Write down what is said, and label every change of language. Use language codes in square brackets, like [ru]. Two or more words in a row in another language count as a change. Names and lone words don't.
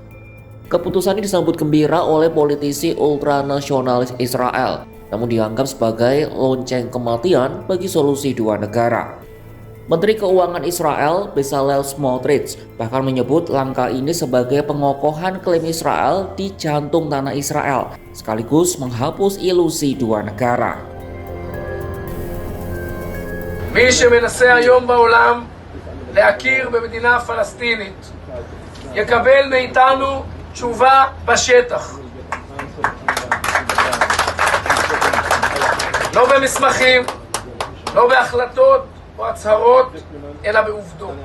[id] Keputusan ini disambut gembira oleh politisi ultranasionalis Israel, namun dianggap sebagai lonceng kematian bagi solusi dua negara. Menteri Keuangan Israel, Bezalel Smotrich, bahkan menyebut langkah ini sebagai pengokohan klaim Israel di jantung tanah Israel, sekaligus menghapus ilusi dua negara. [he] מי שמנסה היום בעולם להכיר במדינה פלסטינית יקבל מאיתנו תשובה בשטח. לא במסמכים, לא בהחלטות או הצהרות, אלא בעובדות.